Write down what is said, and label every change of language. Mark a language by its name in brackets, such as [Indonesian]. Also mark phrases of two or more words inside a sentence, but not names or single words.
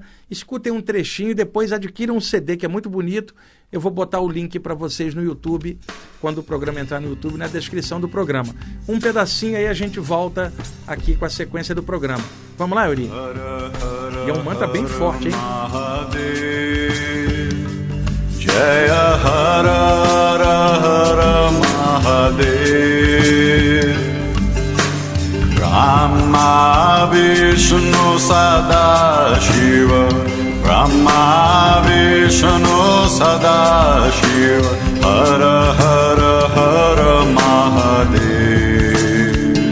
[Portuguese] Escutem um trechinho e depois adquiram um CD que é muito bonito. Eu vou botar o link para vocês no YouTube, quando o programa entrar no YouTube, na descrição do programa. Um pedacinho aí a gente volta aqui com a sequência do programa. Vamos lá, Yuri? E é um mantra bem forte, hein? [Sanskrit] Jaya Hara Hara Mahadev Brahma Vishnu Sadashiva Brahma Vishnu Sadashiva Hara Hara Hara Mahadev